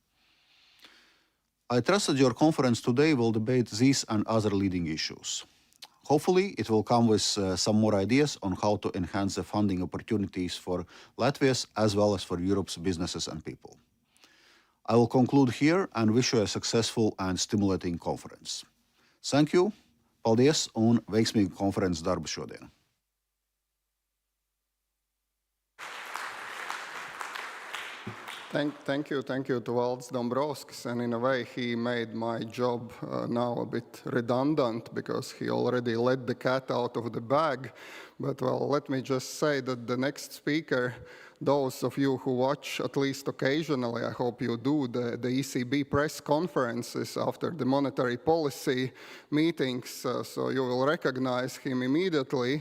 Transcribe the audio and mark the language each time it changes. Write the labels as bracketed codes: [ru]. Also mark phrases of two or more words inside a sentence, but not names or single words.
[en] I trust that your conference today will debate these and other leading issues. Hopefully, it will come with some more ideas on how to enhance the funding opportunities for Latvia's as well as for Europe's businesses and people. I will conclude here and wish you a successful and stimulating conference. Thank you. [lv] Paldies un veiksmīgu konferences darbu šodien. [en] Thank you to Valdis Dombrovskis, and in a way he made my job now a bit redundant because he already let the cat out of the bag. But well, let me just say that the next speaker, those of you who watch at least occasionally, I hope you do, the ECB press conferences after the monetary policy meetings, so you will recognize him immediately.